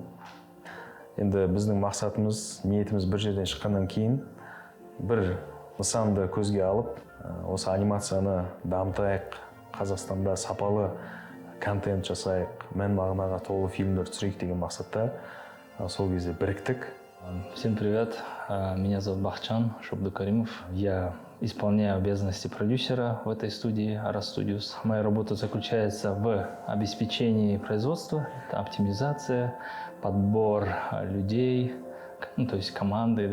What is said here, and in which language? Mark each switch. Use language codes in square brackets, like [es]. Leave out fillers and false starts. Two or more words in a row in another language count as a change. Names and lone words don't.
[kk] Енді біздің мақсатымыз, ниетіміз бір жерден шыққаннан кейін бір нысанды көзге алып, осы анимацияны дамытайық, Қазақстанда сапалы контент жасайық, мән-мағынаға толы фильмдер түсірейік деген мақсатта сол кезде біріктік. [ru] Всем привет, меня зовут Бахтжан Шабдукаримов. Я исполняю обязанности продюсера в этой студии Ара Studios. Моя работа заключается в обеспечении производства, это оптимизация, подбор людей, то есть команды.